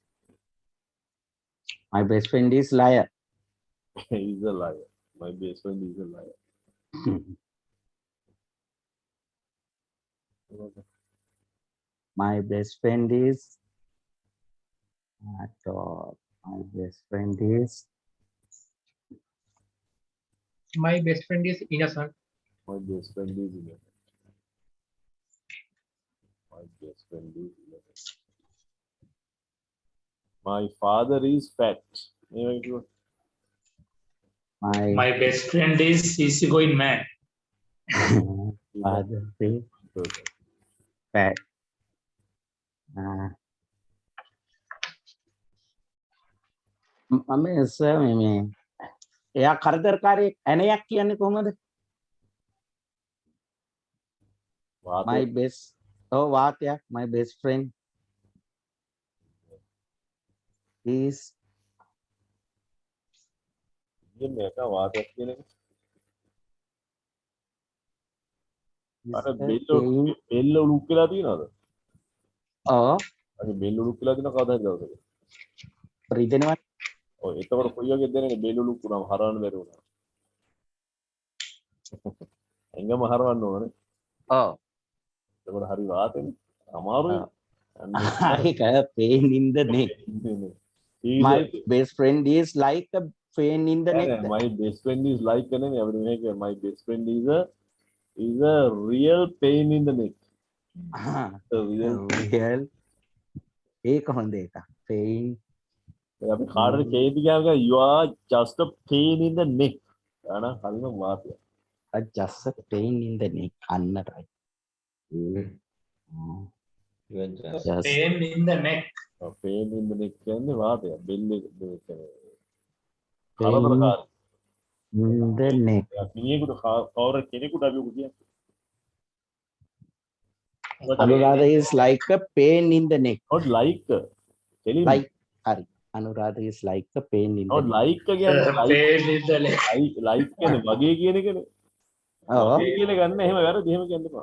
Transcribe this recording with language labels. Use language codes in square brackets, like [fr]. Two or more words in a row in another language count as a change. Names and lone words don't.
[en] my best friend is liar. He's a liar. My best friend is a liar. My best friend is dog. My best friend is My best friend is innocent. My best friend is innocent. My best friend is innocent. My father is fat. [si] මේ වගේ කිව්වොත් [en] my My best friend is easygoing man. father is fat. [si] මම sir මේ එයා කරදරකාරී ඇණයක් කියන්නේ කොහොමද? වාතය [en] My best වාතයක් my best friend is [si] කියන්නේ එක වාතයක් කියන එක. අර බෙල්ල උලුක් වෙලා තියෙනවද? oh අර බෙල්ල උලුක් වෙලා තියෙනව කවදාද දවසක? රිදෙනවා. ඔය එතකොට කොයි වගේ දෙන්නේ බෙල්ල උලුක් වුණාම හරවන්න බැරි වුණා. එංගම හරවන්න ඕනේ. oh එතකොට හරි වාතෙනේ. අමාරුයි. ඒක [en] pain in the neck. My best friend is like a pain in the neck. My best friend is like [si] නෙමෙයි අපිට මේක [en] my best friend is a real pain in the neck. A real [si] real ඒක හොඳ එක. pain අපි කාටද කේන්ති ගාව [en] you are just a pain in the neck. [si] අන හරිම වාතය. [en] just a pain in the neck. අන්න right. You are just Just Pain in the neck. pain in the neck [si] කියන්නේ වාතය. බෙල්ලේ [en] pain [si] කරදරකාරී. [en] in the neck. [si] මිනිහෙකුට කවුරු කෙනෙකුට අපි උග කියන්නේ. [en] Anuradha is like a pain in the neck. not like telling Like hari. Anuradha is like a pain in the not neck. [si] like කියන්නේ [en] Pain in the neck. [si] like කියන්නේ වගේ කියන එකනේ. Oh, වගේ කියලා ගන්න එහෙම වැරදි එහෙම කියන්න එපා.